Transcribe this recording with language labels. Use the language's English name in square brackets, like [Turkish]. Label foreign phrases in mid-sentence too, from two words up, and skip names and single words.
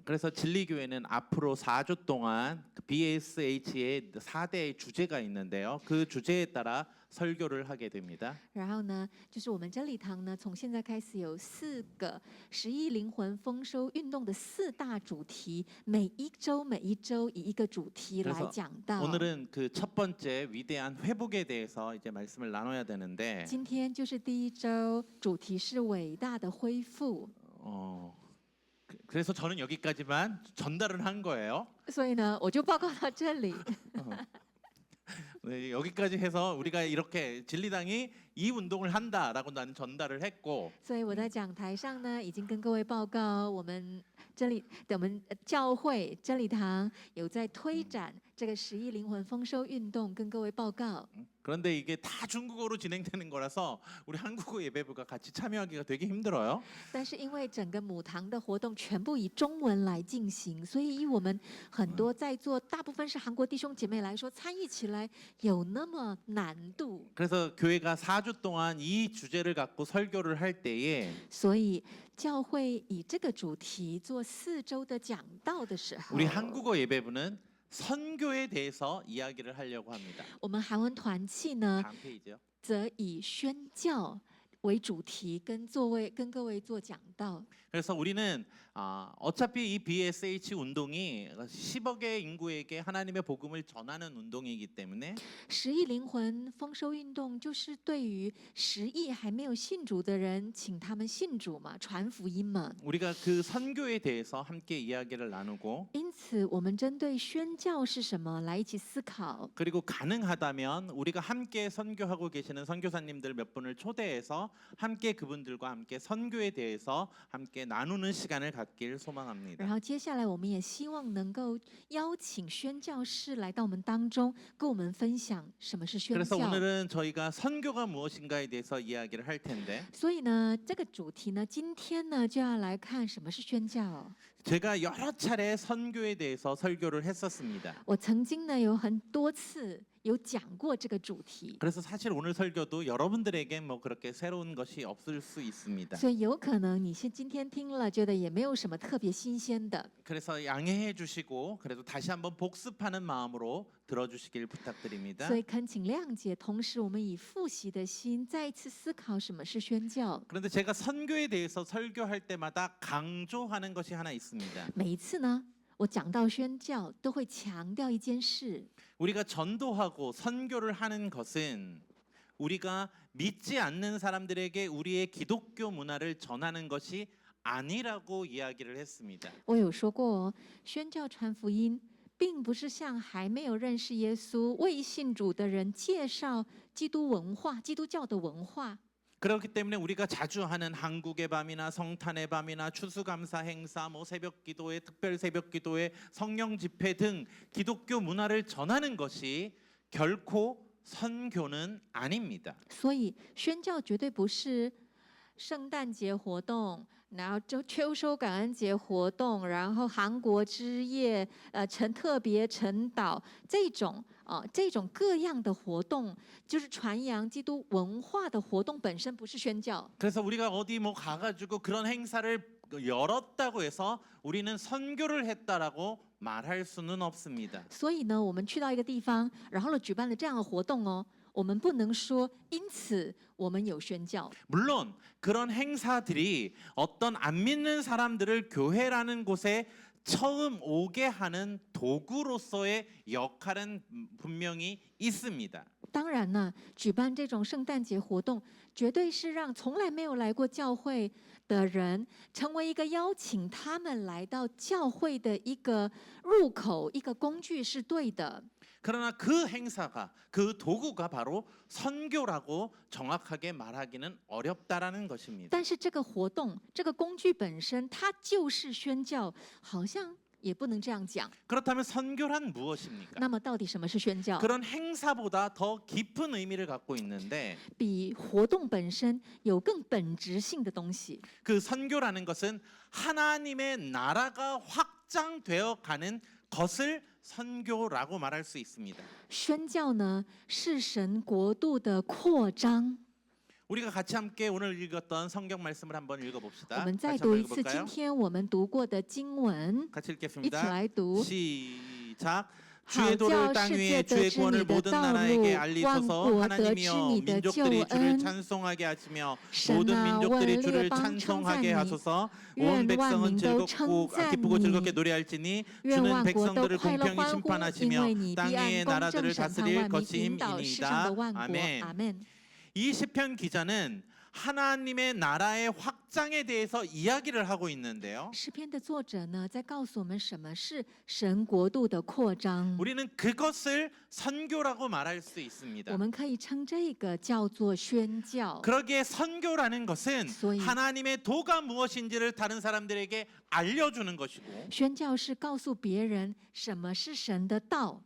[Korean] 그래서 진리교회는 앞으로 4주 동안 BSH의 4대 주제가 있는데요. 그 주제에 따라 설교를 하게 됩니다. [Chinese] 然后呢，就是我们真理堂呢，从现在开始有4个10亿灵魂丰收运动的4大主题，每一周以一个主题来讲到。 [Korean] 오늘은 그 첫 번째 위대한 회복에 대해서 이제 말씀을 나눠야 되는데 [Chinese] 今天就是第一周，主题是伟大的恢复。 [Korean] 그래서 저는 여기까지만 전달을 한 거예요. [Chinese] 所以呢，我就报告到这里。 [Korean] 네, 여기까지 해서 우리가 이렇게 진리당이 이 운동을 한다라고 나는 전달을 했고 [Chinese] 所以我在讲台上呢，已经跟各位报告，我们教会真理堂有在推展这个10亿灵魂丰收运动，跟各位报告。 [Korean] 그런데 이게 다 중국어로 진행되는 거라서 우리 한국어 예배부가 같이 참여하기가 되게 힘들어요. [Chinese] 但是因为整个母堂的活动全部以中文来进行，所以以我们很多在座大部分是韩国弟兄姐妹来说，参与起来有那么难度。 [Korean] 그래서 교회가 4주 동안 이 주제를 갖고 설교를 할 때에 [Chinese] 所以教会以这个主题做4周的讲道的时候， [Korean] 우리 한국어 예배부는 선교에 대해서 이야기를 하려고 합니다. [Chinese] 我们韩文团契呢， [Korean] 다음 페이지요. [Chinese] 则以宣教为主题，跟各位做讲道。 [Korean] 그래서 우리는 어차피 이 BSH 운동이 10억의 인구에게 하나님의 복음을 전하는 운동이기 때문에 [Chinese] 10 亿灵魂丰收运动就是对于10亿还没有信主的人，请他们信主嘛，传福音嘛。 [Korean] 우리가 그 선교에 대해서 함께 이야기를 나누고 [Chinese] 因此，我们针对宣教是什么来一起思考。 [Korean] 그리고 가능하다면 우리가 함께 선교하고 계시는 선교사님들 몇 분을 초대해서 함께 그분들과 함께 선교에 대해서 함께 나누는 시간을 갖길 [Chinese] 然 [Korean] 소망합니다. [Chinese] 后接下来，我们也希望能够邀请宣教士来到我们当中，跟我们分享什么是宣 [Korean] 그래서 [Chinese] 教。 [Korean] 오늘은 저희가 선교가 무엇인가에 대해서 이야기를 할 텐데 [Chinese] 所以呢，这个主题呢，今天呢就要来看什么是宣教。 [Korean] 제가 여러 차례 선교에 대해서 설교를 했었습니다. [Chinese] 我曾经呢有很多次有讲过这个主题， [Korean] 그래서 사실 오늘 설교도 여러분들에게 뭐 그렇게 새로운 것이 없을 수 있습니다. [Chinese] 所以有可能你今天听了，觉得也没有什么特别新鲜的。 [Korean] 그래서 양해해 주시고 그래도 다시 한번 복습하는 마음으로 들어주시길 부탁드립니다. [Chinese] 所以恳请谅解，同时我们以复习的心再一次思考什么是宣教。 [Korean] 그런데 제가 선교에 대해서 설교할 때마다 강조하는 것이 하나 있습니다. [Chinese] 每一次呢，我讲到宣教，都会强调一件事， [Korean] 우리가 전도하고 선교를 하는 것은 우리가 믿지 않는 사람들에게 우리의 기독교 문화를 전하는 것이 아니라고 이야기를 했습니다. [Chinese] 我有说过哦，宣教传福音，并不是向还没有认识耶稣、未信主的人介绍基督文化、基督教的文化。 [Korean] 그렇기 때문에 우리가 자주 하는 한국의 밤이나 성탄의 밤이나 추수감사 행사, 뭐 새벽기도회, 특별 새벽기도회, 성령 집회 등 기독교 문화를 전하는 것이 결코 선교는 아닙니다. [Chinese] 所以宣教绝对不是圣诞节活动，然后秋收感恩节活动，然后韩国之夜、特别晨祷这种各样的活动，就是传扬基督文化的活动本身不是宣教。 [Korean] 그래서 우리가 어디 뭐 가가지고 그런 행사를 열었다고 해서 우리는 선교를 했다라고 말할 수는 없습니다. [Chinese] 所以呢，我们去到一个地方，然后呢举办了这样的活动哦， 我们不能说因此我们有宣教。 [Korean] 물론 그런 행사들이 어떤 안 믿는 사람들을 교회라는 곳에 처음 오게 하는 도구로서의 역할은 분명히 있습니다. [Chinese] 当然呢，举办这种圣诞节活动，绝对是让从来没有来过教会的人，成为一个邀请他们来到教会的一个入口、一个工具，是对的。 [Korean] 그러나 그 행사가 그 도구가 바로 선교라고 정확하게 말하기는 어렵다라는 것입니다. [Chinese] 但是这个活动、这个工具本身，它就是宣教，好像也不能这样讲。 [Korean] 그렇다면 선교란 무엇입니까? [Chinese] 那么，到底什么是宣教？ [Korean] 그런 행사보다 더 깊은 의미를 갖고 있는데 [Chinese] 比活动本身有更本质性的东西。 [Korean] 그 선교라는 것은 하나님의 나라가 확장되어 가는 것을 선교라고 말할 수 있습니다. [Chinese] 宣教呢，是神国度的扩张。 [Korean] 우리가 같이 함께 오늘 읽었던 성경 말씀을 한번 [Chinese] 我 [Korean] 읽어봅시다. [Chinese] 们再 [Korean] 같이 [Chinese] 读 [Korean] 한번 [Chinese] 一次今 [Korean] 읽어볼까요? [Chinese] 天我们读过的经文， [Korean] 같이 [Chinese] 一起 [Korean] 읽겠습니다. [Chinese] 来读。 [Korean] 시작. [Chinese] 好 [Korean] 주의 [Chinese] 叫 [Korean] 도를 땅 [Chinese] 世 [Korean] 위에 [Chinese] 界得 [Korean] 주의 [Chinese] 知 [Korean] 구원을 [Chinese] 你的 [Korean] 모든 [Chinese] 道 [Korean] 나라에게 [Chinese] 路，万 [Korean] 알리소서. [Chinese] 国得知 [Korean] 하나님이여 [Chinese] 你的救 [Korean] 민족들이 주를 [Chinese] 恩。 [Korean] 찬송하게 하시며 [Chinese] 神 [Korean] 모든 [Chinese] 啊， [Korean] 민족들이 [Chinese] 问 [Korean] 주를 [Chinese] 列邦称赞 [Korean] 찬송하게 [Chinese] 你， [Korean] 하소서. 온 [Chinese] 愿万 [Korean] 백성은 [Chinese] 民都 [Korean] 즐겁고 [Chinese] 称赞 [Korean] 기쁘고 [Chinese] 你， [Korean] 즐겁게 노래할지니 [Chinese] 愿 [Korean] 주는 [Chinese] 万国都 [Korean] 백성들을 [Chinese] 快乐 [Korean] 공평히 [Chinese] 欢呼，因 [Korean] 심판하시며 [Chinese] 为你必 [Korean] 땅의 [Chinese] 按公 [Korean] 나라들을 [Chinese] 正审判 [Korean] 다스릴 [Chinese] 万民，引导世上 [Korean] 것임이니이다. [Chinese] 的万国。 [Korean] 아멘. [Chinese] 阿门。 [Korean] 이 시편 기자는 하나님의 나라의 확장에 대해서 이야기를 하고 있는데요. [Chinese] 诗篇的作者呢，在告诉我们什么是神国度的扩张。 [Korean] 우리는 그것을 선교라고 말할 수 있습니다. [Chinese] 我们可以称这个叫做宣教。 [Korean] 그러기에 선교라는 것은 소위- 하나님의 도가 무엇인지를 다른 사람들에게 알려주는 것이고 [Chinese] 宣教是告诉别人什么是神的道。